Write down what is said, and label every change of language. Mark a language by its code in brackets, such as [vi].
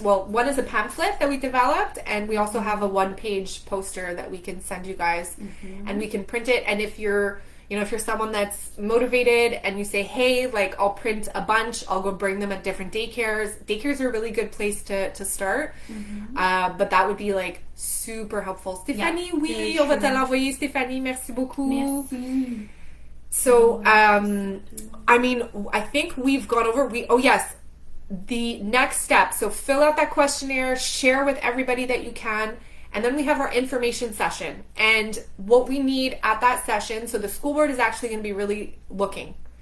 [en] Well, one is a pamphlet that we developed, and we also have a 1-page poster that we can send you guys, and we can print it. And if you're someone that's motivated and you say, hey, like, I'll print a bunch, I'll go bring them at different daycares. Daycares are a really good place to start. But that would be, like, super helpful. [fr] Stéphanie, oui, on va te l'envoyer, Stéphanie. Merci beaucoup. Merci. [en] So, I think we've gone over, the next step. So fill out that questionnaire, share with everybody that you can. And then we have our information session. And what we need at that session, so the school board is actually going to be really looking.